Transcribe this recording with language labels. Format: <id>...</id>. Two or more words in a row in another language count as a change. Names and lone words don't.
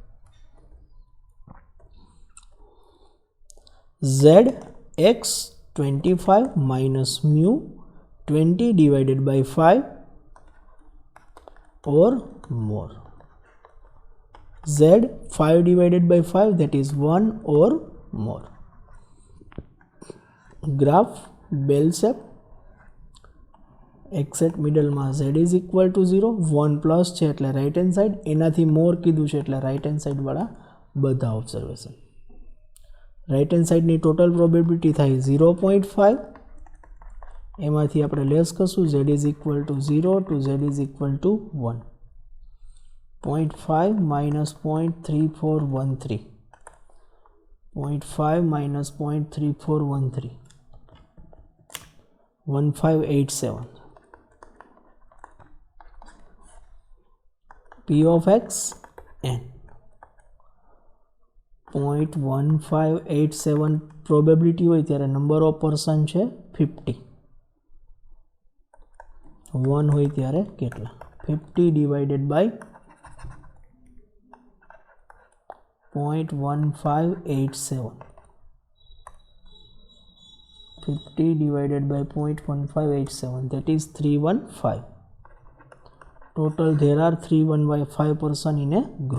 <en>Z x 25 minus mu 20 divided by 5 or more. Z 5 divided by 5, that is 1 or more. Graph bell shape. Exact middle માં z is equal to 0.</en> <gu>1 plus છે એટલે</gu> <en>right hand side.</en> <gu>એનાથી more કીધું છે એટલે</gu> <en>right hand side</en> <gu>વાળા બધા observation.</gu> <en>Right hand side ની total probability થાય 0.5.</en> <gu>એમાંથી આપણે લેસ કરશું.</gu> <en>z is equal to 0 to z is equal to 1. 0.5 minus 0.3413. 0.5 minus 0.3413. 1587. P of x n. 0.1587 probability</en> <gu>હોય ત્યારે</gu> <en>number of person છે 50.</en> <gu>1 હોય ત્યારે કેટલા?</gu> <en>50 divided by 0.1587. 50 divided by 0.1587, that is 315. Total there are 315 person in a group.</en>